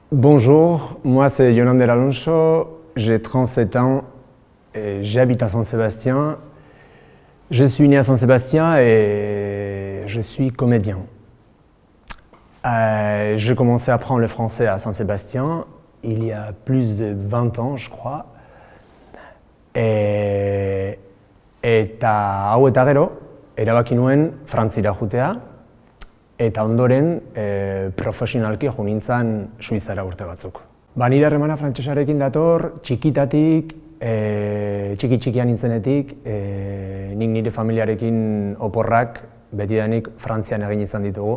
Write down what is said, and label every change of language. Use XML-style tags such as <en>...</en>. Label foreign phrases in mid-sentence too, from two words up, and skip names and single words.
<fr>Bonjour, moi c'est Yolande Alonso, j'ai 37 ans et j'habite à Saint-Sébastien. Je suis né à Saint-Sébastien et je suis comédien. J'ai commencé à apprendre le français à Saint-Sébastien il y a plus de 20 ans, je crois.</fr> <eu>Eta hau eta gero, erabaki nuen Frantzira jutea, eta ondoren profesionalki jo nintzen Suitzara urte batzuk. Nire harremana frantsesarekin dator, txikitatik, txiki-txikian nintzenetik, nik nire familiarekin oporrak betidanik Frantzian egin izan ditugu.</eu>